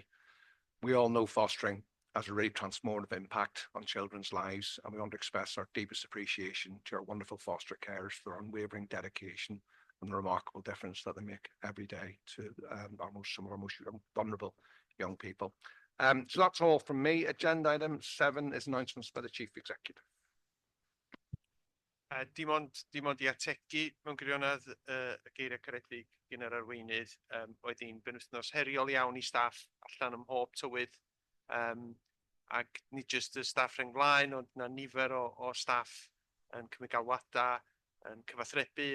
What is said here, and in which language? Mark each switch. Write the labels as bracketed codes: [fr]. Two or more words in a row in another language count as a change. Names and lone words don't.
[en] We all know fostering has a really transformative impact on children's lives, and we want to express our deepest appreciation to our wonderful foster carers for their unwavering dedication and the remarkable difference that they make every day to some of our most vulnerable young people. So that's all from me. Agenda item 7 is announcements by the Chief Executive. [cy] Dim ond i ategu mewn gwirionedd y geiriau caredig gan yr arweinydd oedd hi'n benwythnos heriol iawn i staff allan ym mhob tywydd, ac nid jyst y staff rhynglaen, ond na nifer o staff yn cymryd galwadau, yn cyfathrebu.